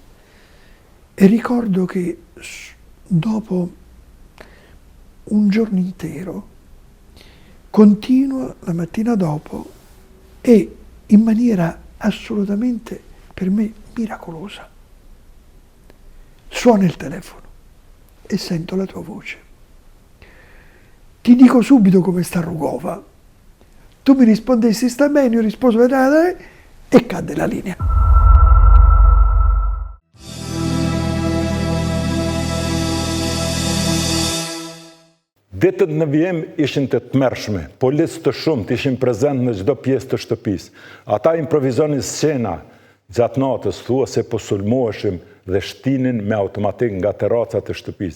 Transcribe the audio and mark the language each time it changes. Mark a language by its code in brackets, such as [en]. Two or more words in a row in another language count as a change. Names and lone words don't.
[it] E ricordo che dopo un giorno intero, continuo la mattina dopo e in maniera assolutamente per me miracolosa, suona il telefono e sento la tua voce. Ti dico subito come sta Rugova. Tu mi rispondessi sta bene, io risposo e cadde la linea. [sq] Ditët në vijim ishin të tmerrshme, policë të shumt ishin prezent në çdo pjesë të shtëpisë. Ata improvizonin scena gjatë natës, thuase po sulmoheshim dhe shtinin me automatik nga terracat e shtëpisë.